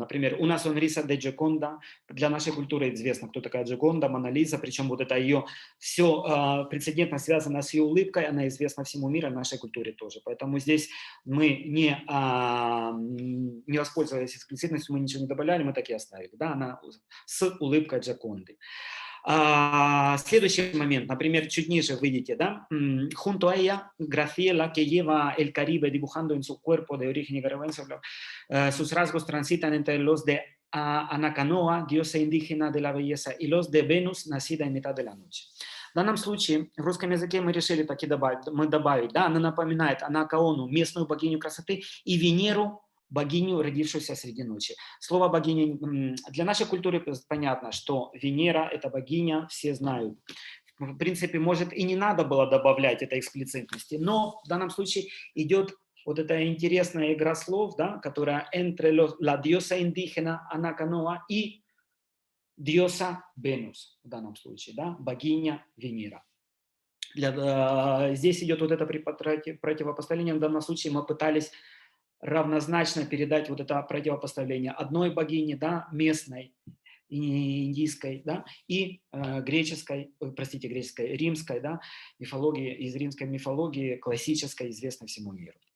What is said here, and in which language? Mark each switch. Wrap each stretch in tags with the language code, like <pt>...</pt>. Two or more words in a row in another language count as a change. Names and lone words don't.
<ru>Например, у нас он риса де Джоконда, для нашей культуры известно, кто такая Джоконда, Мона Лиза, причем вот это ее все прецедентно связано с ее улыбкой, она известна всему миру, нашей культуре тоже. Поэтому здесь мы не воспользовались эксплицитностью, мы ничего не добавляли, мы так и оставили. Да, она с улыбкой Джоконды. Следующий момент, например, чуть ниже выйдете, да?</ru> <es>Junto a ella, Graciela, que lleva el Caribe dibujando en su cuerpo de origen nicaragüense, sus rasgos transitan entre los de Anacanoa, diosa indígena de la belleza, y los de Venus, nacida en mitad de la noche.</es> <ru>В данном случае в русском языке мы решили так и добавить, да, она напоминает Анакаону, местную богиню красоты, и Венеру, богиню, родившуюся среди ночи. Слово богиня, для нашей культуры понятно, что Венера – это богиня, все знают. В принципе, может, и не надо было добавлять этой эксплицитности, но в данном случае идет вот эта интересная игра слов, да, которая</ru> <es>entre la diosa indígena Anacanoa</es> <ru>и</ru> <es>diosa Venus,</es> <ru>в данном случае, да, богиня Венера. Здесь идет вот это противопоставление, в данном случае мы пытались равнозначно передать вот это противопоставление одной богини, да, местной, индийской, да, и греческой, римской, да, мифологии, из римской мифологии, классической, известной всему миру.</ru>